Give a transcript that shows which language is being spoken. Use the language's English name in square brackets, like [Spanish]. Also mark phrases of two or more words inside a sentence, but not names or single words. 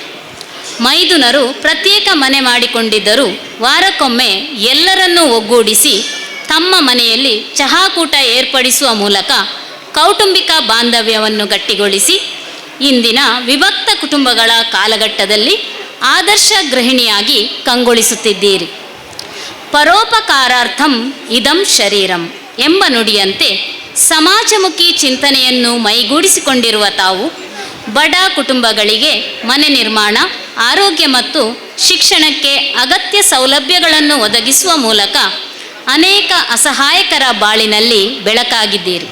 [Kannada] ಮೈದುನರು ಪ್ರತ್ಯೇಕ ಮನೆ ಮಾಡಿಕೊಂಡಿದ್ದರೂ ವಾರಕ್ಕೊಮ್ಮೆ ಎಲ್ಲರನ್ನೂ ಒಗ್ಗೂಡಿಸಿ ತಮ್ಮ ಮನೆಯಲ್ಲಿ ಚಹಾಕೂಟ ಏರ್ಪಡಿಸುವ ಮೂಲಕ ಕೌಟುಂಬಿಕ ಬಾಂಧವ್ಯವನ್ನು ಗಟ್ಟಿಗೊಳಿಸಿ ಇಂದಿನ ವಿಭಕ್ತ ಕುಟುಂಬಗಳ ಕಾಲಘಟ್ಟದಲ್ಲಿ ಆದರ್ಶ ಗೃಹಿಣಿಯಾಗಿ ಕಂಗೊಳಿಸುತ್ತಿದ್ದೀರಿ. [Sanskrit] ಪರೋಪಕಾರಾರ್ಥಂ ಇದಂ ಶರೀರಂ [Kannada] ಎಂಬ ನುಡಿಯಂತೆ ಸಮಾಜಮುಖಿ ಚಿಂತನೆಯನ್ನು ಮೈಗೂಡಿಸಿಕೊಂಡಿರುವ ತಾವು ಬಡ ಕುಟುಂಬಗಳಿಗೆ ಮನೆ ನಿರ್ಮಾಣ, ಆರೋಗ್ಯ ಮತ್ತು ಶಿಕ್ಷಣಕ್ಕೆ ಅಗತ್ಯ ಸೌಲಭ್ಯಗಳನ್ನು ಒದಗಿಸುವ ಮೂಲಕ ಅನೇಕ ಅಸಹಾಯಕರ ಬಾಳಿನಲ್ಲಿ ಬೆಳಕಾಗಿದ್ದೀರಿ.